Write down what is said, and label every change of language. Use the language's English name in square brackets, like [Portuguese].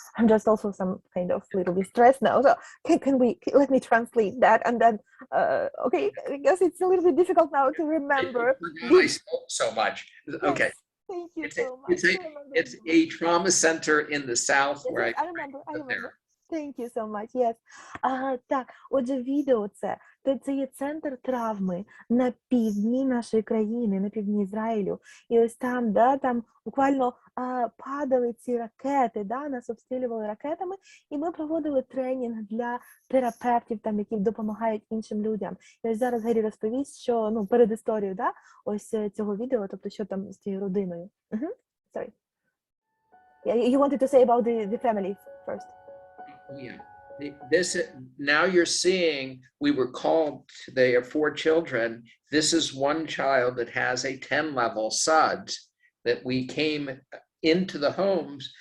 [English] I'm just also some kind of little bit stressed now. So let me translate that and then okay, I guess it's a little bit difficult now to remember. I spoke so much. Okay. Yes, thank you so much. It's a trauma center in the south Yes, where I remember. Thank you so much. Yes. [Ukrainian] Так, отже, відео це є центр травми на півдні нашої країни, на півдні Ізраїлю. І ось там, там буквально падали ці ракети, нас обстрілювали ракетами, і ми проводили тренінг для терапевтів, які допомагають іншим людям. І ось зараз Гері розповість, що, перед історією, ось цього відео, тобто, що там з цією родиною. [English] Sorry. Yeah, you wanted to say about the family first. Yeah. This now you're seeing we were called. They are 4 children. This is one child that has a 10-level SUDS that we came into the homes.